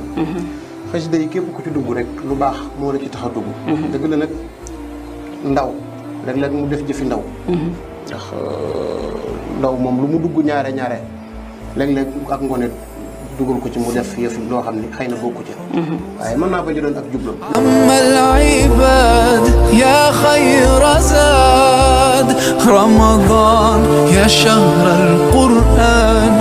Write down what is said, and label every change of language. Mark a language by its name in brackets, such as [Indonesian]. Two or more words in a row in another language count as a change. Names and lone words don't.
[Wolof] xasida yi képp ku ci dugg rek lu baax moo la ci tax a dugg. dëgg la nag ndaw léeg-léeg mu def jëfi ndaw. ndax ndaw moom lu mu dugg ñaare léeg-léeg ak ngone dugal ko ci mu def yëf loo xam ne xëy na bokku ci. waaye mën naa bañ a doon ak jublam. [Arabic] أما العباد يا خير زاد رمضان يا شهر القرآن